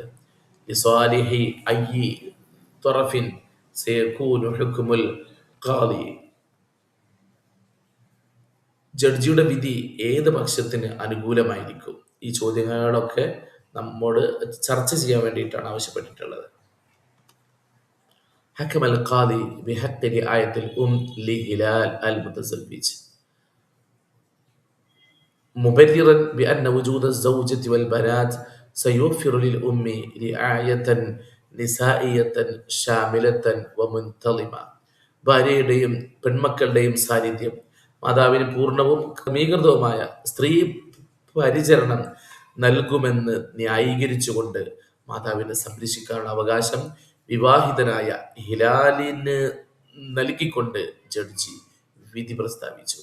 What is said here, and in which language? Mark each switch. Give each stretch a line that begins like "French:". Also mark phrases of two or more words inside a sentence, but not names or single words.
Arabic: لصالح أي طرف سيكون حكم القاضي.
Malayalam: ജഡ്ജിയുടെ വിധി ഏത് പക്ഷത്തിന് അനുകൂലമായിരിക്കും? ഈ ചോദ്യങ്ങളൊക്കെ നമ്മോട് ചർച്ച ചെയ്യാൻ വേണ്ടിയിട്ടാണ് ആവശ്യപ്പെട്ടിട്ടുള്ളത്.
Arabic: حكم القاضي بحق رعاية الأم لهلال المتزوج مبررا بأن وجود الزوجة والبنات سيوفر للأم رعاية نسائية شاملة ومنتظمة.
Malayalam: ഭാര്യയുടെയും പെൺമക്കളുടെയും സാന്നിധ്യം മാതാവിന് പൂർണ്ണവും ക്രമീകൃതവുമായ സ്ത്രീ പരിചരണം നൽകുമെന്ന് ന്യായീകരിച്ചുകൊണ്ട് മാതാവിനെ സംരക്ഷിക്കാനുള്ള അവകാശം വിവാഹിതനായ ഹിലാലിന് നൽകിക്കൊണ്ട് ജഡ്ജി വിധി പ്രസ്താവിച്ചു.